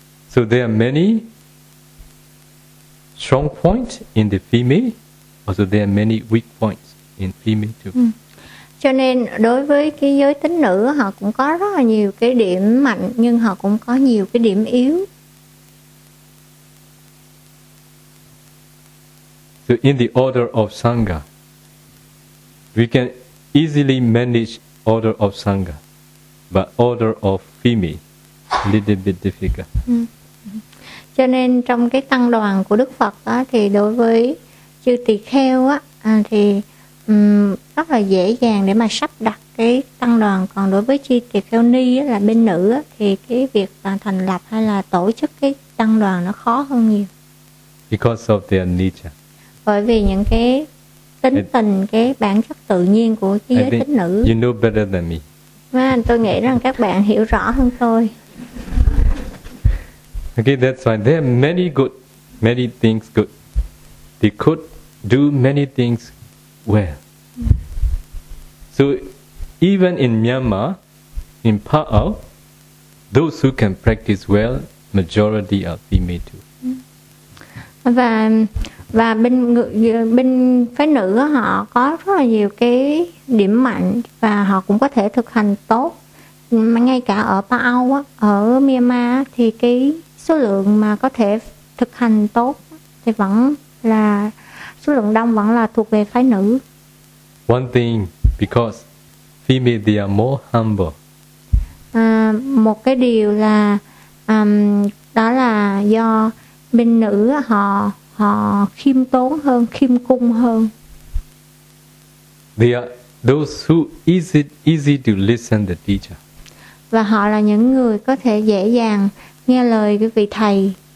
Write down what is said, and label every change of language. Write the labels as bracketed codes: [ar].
[en] So there are many strong points in the female, also there are many weak points in female too. [vi] Cho nên đối với cái giới tính nữ, họ cũng có rất là nhiều cái điểm mạnh, nhưng họ cũng có nhiều cái điểm yếu. [en] So in the order of Sangha, we can easily manage order of Sangha, but order of female, little bit difficult. [vi] Cho nên trong cái tăng đoàn của Đức Phật đó, thì đối với chư tỳ kheo á, thì rất là dễ dàng để mà sắp đặt cái tăng đoàn. Còn đối với chư tỳ kheo ni á, là bên nữ á, thì cái việc thành lập hay là tổ chức cái tăng đoàn nó khó hơn nhiều. [en] Because of their nature. [vi] Bởi vì những cái tính tình, cái bản chất tự nhiên của cái giới tính nữ. [en] You know better than me. [vi] Và tôi nghĩ rằng các bạn hiểu rõ hơn tôi. [en] Okay, that's why there are many good, many things good. They could do many things well. So even in Myanmar, in Pa'au, those who can practice well, majority are female too. [vi] Và bên phái nữ họ có rất là nhiều cái điểm mạnh và họ cũng có thể thực hành tốt. Mà ngay cả ở Pa'au, ở Myanmar thì cái số lượng mà có thể thực hành tốt thì vẫn là số lượng đông, vẫn là thuộc về phái nữ. [en] One thing, because female they are more humble. [vi] Một cái điều là đó là do bên nữ họ khiêm tốn hơn, khiêm cung hơn. [en] They are those who easy to listen the teacher. [vi] Và họ là những người có thể dễ dàng nghe lời cái vị thầy.